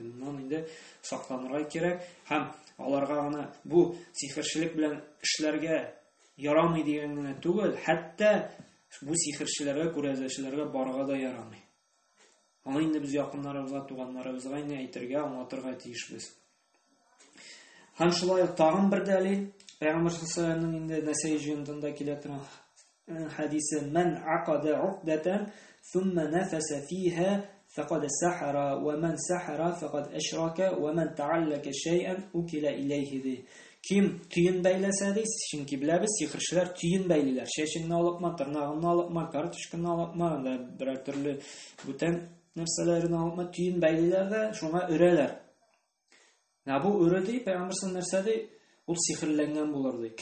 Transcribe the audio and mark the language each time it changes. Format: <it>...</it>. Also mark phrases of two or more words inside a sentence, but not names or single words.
<tt>Моннан инде сакланырга кирәк һәм аларга гына бу сихерчелек белән эшләргә ярамый дигән генә түгел, хәтта бу сихерчеләргә, күрәзәчләргә барырга да ярамый. Аны инде без якыннарыбызга, туганнарыбызга инде әйтергә, аңлатырга тиешбез. Һәм шулай тагын бер дәлил, Пәйгамбәр саллаллаһу алейһи ва сәлләмнең инде Нәсаи җыентында килә торган хадисе:</tt> <ar>"من عقد عقدة ثم نفث فيها فقد سحر ومن سحر فقد أشرك ومن تعلق شيئا وكل إليه"</ar> <tt>ди. Ким түйен бәйләсә ди, чөнки беләбез, сихерчеләр түйен бәйлиләр. Чәчеңне алыпма, тырнагыңны алыпма, карточканы алыпма, берәр төрле бүтән нәрсәләрне алыпма, түйен бәйлиләр дә шуңа өрәләр. Бу өрә ди, Пәйгамбәр нәрсә ди? ул сихерләнгән булыр ди.</tt>